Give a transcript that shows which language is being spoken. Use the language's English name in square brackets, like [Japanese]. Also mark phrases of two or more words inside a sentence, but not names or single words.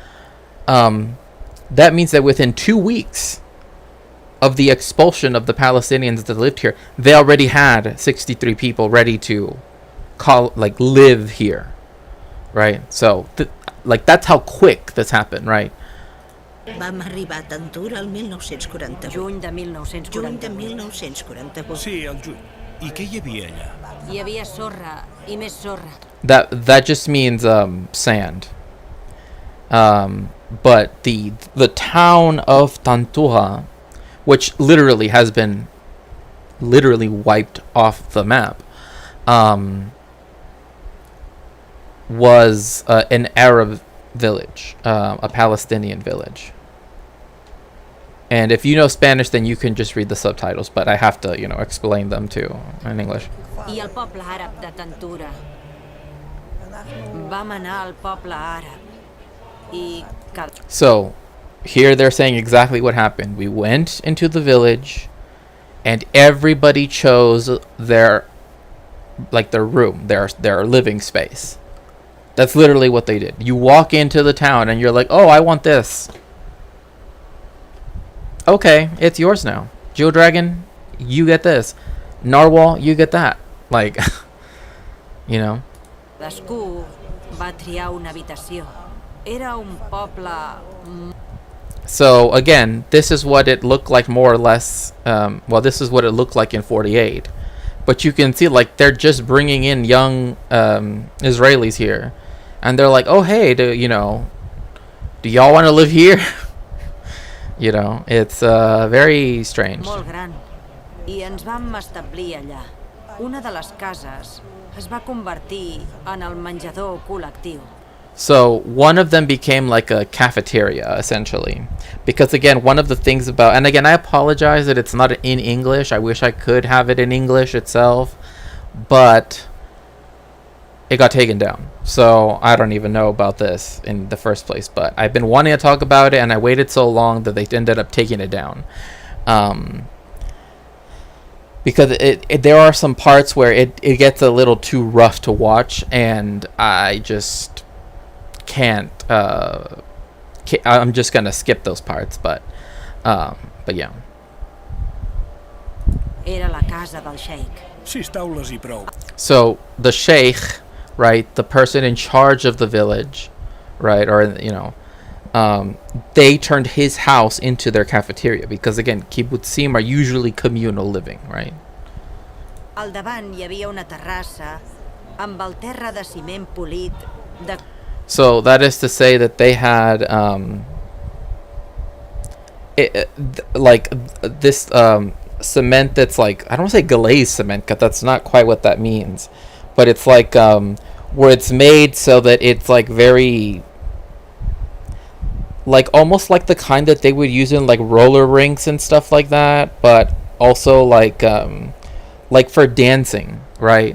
[English] That means that within 2 weeks of the expulsion of the Palestinians that lived here, they already had 63 people ready to live here. right? So, like, that's how quick this happened, right? [Catalan] Vam arribar a Tantura el 1948. Juny de 1948. Juny de 1948. Sí, al juny. I què hi havia allà? Hi havia sorra i més sorra. [English] That just means sand. But the town of Tantura, which literally has been wiped off the map, was an Arab village, a Palestinian village. And if you know Spanish, then you can just read the subtitles, but I have to, explain them too in English. [Catalan] I el poble àrab de Tantura. Vam anar al poble àrab. [English] So, here they're saying exactly what happened. We went into the village, and everybody chose their room, their living space. That's literally what they did. You walk into the town, and you're like, oh, I want this. Okay, it's yours now. Geodragon, you get this. Narwhal, you get that. Like, [Catalan] Cadascú va triar una habitació. Era un poble... [English] So, again, this is what it looked like more or less. This is what it looked like in 48. But you can see, like, they're just bringing in young Israelis here. And they're like, oh, hey, do y'all want to live here? It's very strange. [Catalan] Molt gran. I ens vam establir allà. Una de les cases es va convertir en el menjador col·lectiu. [English] So one of them became like a cafeteria, essentially. Because again, one of the things about... And again, I apologize that it's not in English. I wish I could have it in English itself. But it got taken down. So I don't even know about this in the first place. But I've been wanting to talk about it, and I waited so long that they ended up taking it down. Because there are some parts where it gets a little too rough to watch, and I just can't. I'm just gonna skip those parts, but yeah. [Catalan] Era la casa del sheik. 6 taules i prou. [English] So the sheikh, right, the person in charge of the village, right, or they turned his house into their cafeteria because again, kibbutzim are usually communal living, right? Al davant hi havia una terrassa amb el terra de ciment polit de... So that is to say that they had this cement that's like, I don't want to say glazed cement because that's not quite what that means, but it's like where it's made so that it's like very, like almost like the kind that they would use in like roller rinks and stuff like that, but also like for dancing, right?